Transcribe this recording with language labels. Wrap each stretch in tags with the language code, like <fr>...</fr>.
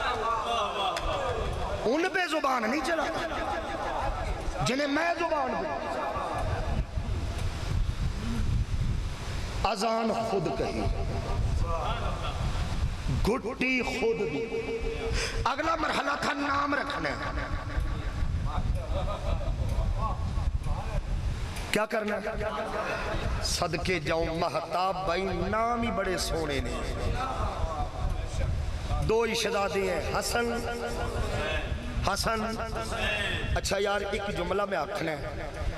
<ur>ان پہ زبان نہیں چلانی جنہیں میں زبان دوں. اذان خود کہی، گھٹی خود بھی. اگلا مرحلہ تھا نام رکھنا. کیا کرنا؟</ur> <pa>صدقے جاؤں مہتاب بھائی نام ہی بڑے سونے نے.</pa> <ur>2 شہزادے ہیں حسن حسن.</ur> <pa>اچھا یار ایک جملہ میں آکھنا ہے</pa>